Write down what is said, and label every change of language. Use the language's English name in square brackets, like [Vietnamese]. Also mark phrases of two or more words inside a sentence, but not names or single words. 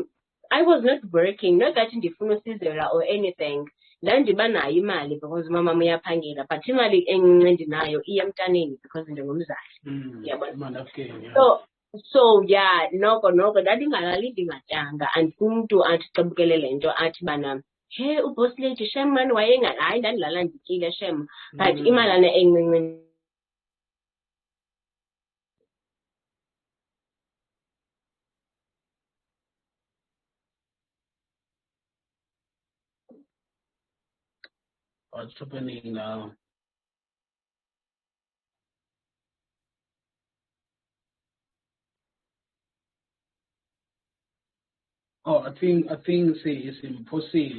[English] I was not working, not that [Xhosa] ndifuna usizela [English] or anything. [Xhosa] Ndandiba nayo imali because mama uyaphangela but imali encinci endinayo iya emntaneni because ndingumzali. Yabona. So yeah, noko ndandingalali ndingatyanga and umntu athi xabukele le nto athi bana hey uboss lady shem mani hayi ndandilala ndityile shem but imalana encinci. [English] What's happening now? Oh, I think it's impossible.